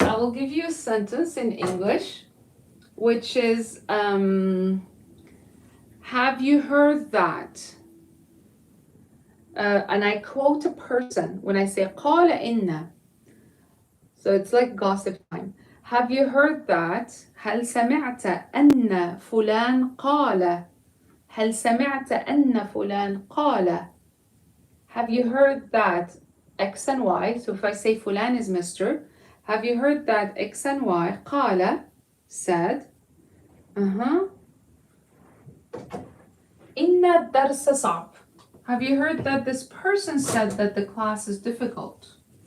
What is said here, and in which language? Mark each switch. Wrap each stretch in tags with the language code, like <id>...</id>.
<en>I will give you a sentence in English, which is, have you heard that? And I quote a person when I say</en> <ar>قال إن.</ar> <en>So it's like gossip time. Have you heard that?</en> <ar>هل سمعت أن فلان قال؟ هل سمعت أن فلان قال؟</ar> <en>Have you heard that X and Y? So if I say فلان is Mr. Have you heard that X and Y قال said</en> <ar>إن الدرس صعب.</ar> <en>Have you heard that this person said that the class is difficult?</en>